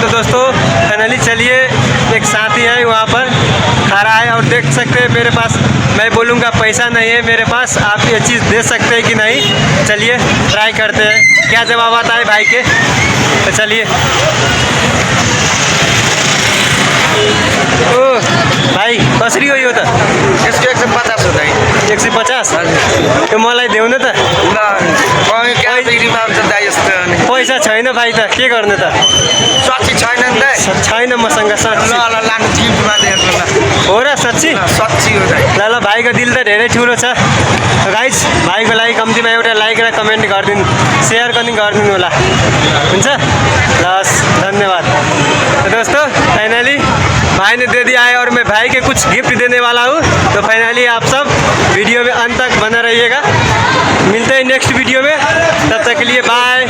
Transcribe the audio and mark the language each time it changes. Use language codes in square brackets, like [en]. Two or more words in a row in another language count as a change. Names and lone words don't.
[hi] तो दोस्तों फाइनली चलिए, एक साथी है वहां पर खड़ा है और देख सकते हैं मेरे पास, मैं बोलूँगा पैसा नहीं है मेरे पास, आप ये चीज़ दे सकते हैं कि नहीं। चलिए ट्राई करते हैं क्या जवाब आता है भाई के। तो चलिए। [ne] ओ भाई कसरी हो यो त यसको 150 हो दाइ। 150 त्यो मलाई देऊ न त। पैसा छैन भाइ त के गर्ने त। साँच्ची छैन नि त। छैन मसँग साँच्ची। ल ल लानु गिफ्टमा दिएको ल। हो र साँच्ची? साँच्ची हो दाइ। ल ल, भाइको दिल त धेरै ठुलो छ। गाइस भाइको लागि कम्तीमा एउटा लाइक र कमेन्ट गरिदिनु, शेयर पनि गरिदिनु होला, हुन्छ? लस, धन्यवाद। [hi] तो दोस्तों फाइनली भाई ने दे दिया है और मैं भाई के कुछ गिफ्ट देने वाला हूँ। तो फाइनली आप सब वीडियो में अंत तक बना रहिएगा। मिलते हैं [en] next video [hi] में, तब तक के लिए बाय।